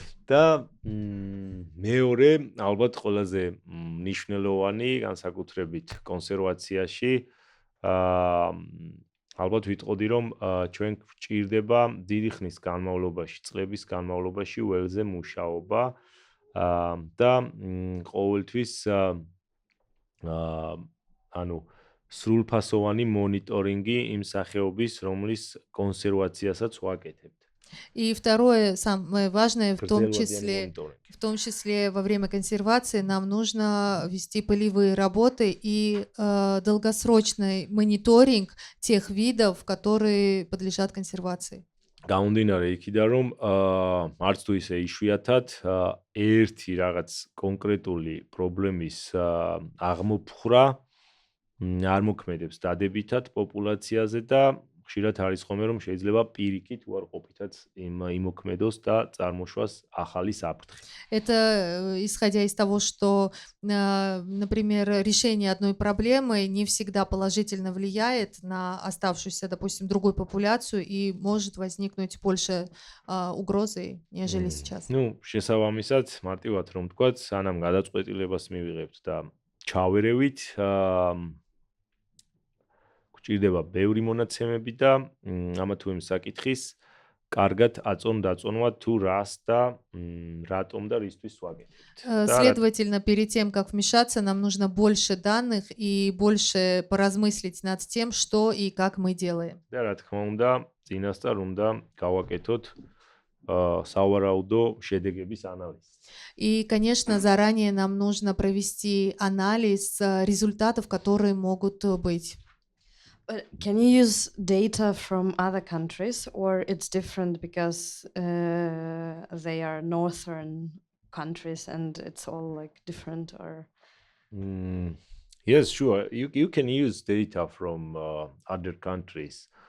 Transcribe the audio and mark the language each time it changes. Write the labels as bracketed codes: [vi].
[ka] და მეორე, ალბათ ყველაზე მნიშვნელოვანი, განსაკუთრებით კონსერვაციაში, ალბათ ვიტყოდი, რომ ჩვენ გვჭირდება დიდი ხნის განმავლობაში, წლების განმავლობაში ველზე მუშაობა და ყოველთვის ანუ სრულფასოვანი мониторинги იმ სახეობის, რომლის კონსერვაციასაც ვაკეთებთ. [ru] И второе, самое важное, в том числе во время консервации нам нужно вести полевые работы и долгосрочный мониторинг тех видов, которые подлежат консервации. [ka] გამომდინარე იქიდან რომ არც თუ ისე იშვიათად ერთი რაღაც კონკრეტული პრობლემის აღმოფხვრა არ მოქმედებს დადებითად популяციაზე და ხშირად არის ხოლმე რომ შეიძლება პირიქით უარყოფითად იმოქმედოს და წარმოშვას ახალი საფრთხე. [ru] Это исходя из того, что, например, решение одной проблемы не всегда положительно влияет на оставшуюся, допустим, другую популяцию и может возникнуть больше угрозы, нежели сейчас. [ka] Ну, შესაბამისად, მარტივად რომ ვთქვათ, სანამ გადაწყვეტილებას მივიღებთ და ჩავერევით გვჭირდება ბევრი მონაცემები და ამა თუ იმ საკითხის კარგად აწონ-დაწონვა თუ რას და რატომ და რისთვის ვაკეთებთ. [ru] Следовательно, перед тем, как вмешаться, нам нужно больше данных и больше поразмыслить над тем, что и как мы делаем. [ka] და რა თქმა უნდა, წინასწარ უნდა გავაკეთოთ სავარაუდო შედეგების ანალიზი. [ru] И, конечно, заранее нам нужно провести анализ результатов, которые могут быть. [en] But can you use data from other countries, or it's different because they are northern countries and it's all like different? Or Yes, sure. You can use data from other countries.